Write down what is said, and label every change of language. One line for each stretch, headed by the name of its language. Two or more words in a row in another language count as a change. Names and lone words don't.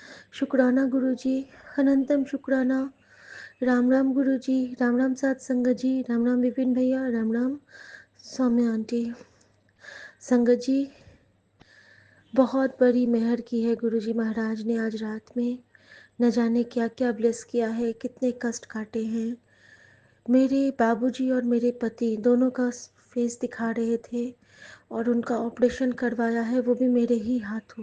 Hindi: शुक्राना गुरुजी, अनंतम शुक्राना। राम राम गुरुजी, राम राम साथ संगत जी, राम राम विपिन भैया, राम राम सौम्या आंटी। संगत जी, बहुत बड़ी मेहर की है गुरुजी महाराज ने आज रात में। न जाने क्या क्या ब्लेस किया है, कितने कष्ट काटे हैं। मेरे बाबूजी और मेरे पति दोनों का फेस दिखा रहे थे और उनका ऑपरेशन करवाया है, वो भी मेरे ही हाथों।